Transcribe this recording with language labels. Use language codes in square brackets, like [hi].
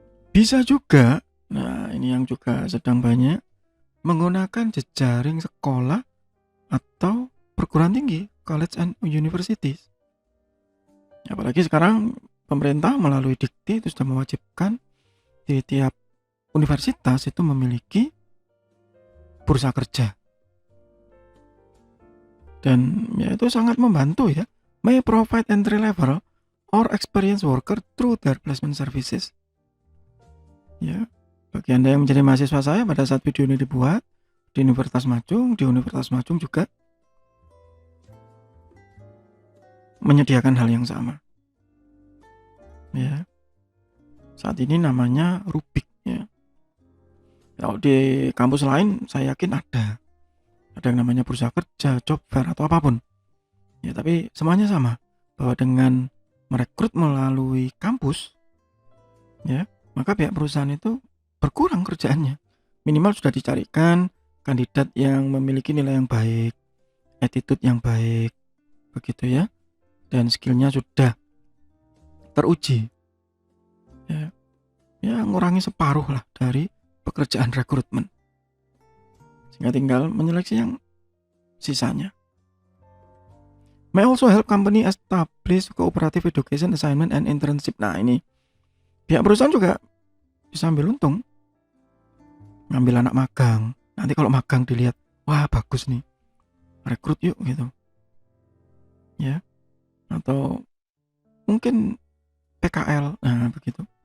[id] Bisa juga, nah ini yang juga sedang banyak, menggunakan jejaring sekolah atau perguruan tinggi, [en] college and universities. [id] Apalagi sekarang pemerintah melalui Dikti itu sudah mewajibkan di tiap universitas itu memiliki bursa kerja. Dan ya itu sangat membantu ya. [en] May provide entry level or experienced worker through their placement services. [id] Ya, bagi Anda yang menjadi mahasiswa saya pada saat video ini dibuat di Universitas Majung juga menyediakan hal yang sama. Ya. Saat ini namanya Rubik ya. Kalau di kampus lain saya yakin ada yang namanya bursa kerja, job fair atau apapun. Ya, tapi semuanya sama, bahwa dengan merekrut melalui kampus ya, maka pihak perusahaan itu berkurang kerjaannya. Minimal sudah dicarikan kandidat yang memiliki nilai yang baik, attitude yang baik, begitu ya, dan skillnya sudah teruji. Ya ngurangi separuh lah dari pekerjaan rekrutmen, sehingga tinggal menyeleksi yang sisanya. [en] May also help company establish cooperative education assignment and internship. [id] Nah, ini pihak perusahaan juga bisa ambil untung, ngambil anak magang. Nanti kalau magang dilihat, wah bagus nih, rekrut yuk gitu ya. Atau mungkin PKL, nah begitu.